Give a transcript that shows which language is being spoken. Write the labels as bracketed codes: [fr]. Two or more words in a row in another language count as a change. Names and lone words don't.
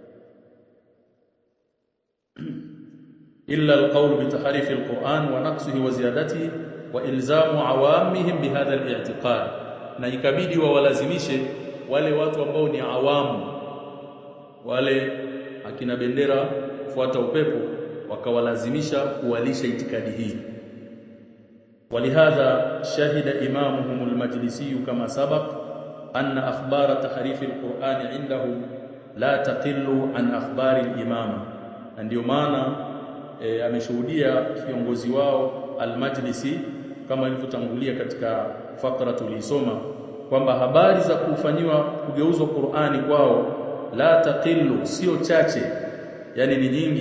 [ar] إلا القول بتحريف القرآن ونقصه وزيادته وإلزام عوامهم بهذا الاعتقاد, [sw] na ikabidi wawalazimishe wale watu ambao ni awamu, wale akina bendera kufuata upepo, wakawalazimisha kuwalisha itikadi hii. [ar] ولهذا شهد إمامهم المجلسي كما سبق أن أخبار تحريف القرآن عندهم لا تقل عن أخبار الإمامة, [sw] ndio maana ameshuhudia kiongozi wao al-Majlisi kama ilivyotangulia katika fakra tulisoma kwamba habari za kufanyiwa kugeuzwa Qur'ani kwao [ar] لا تقل, [sw] sio chache, yani ni nyingi.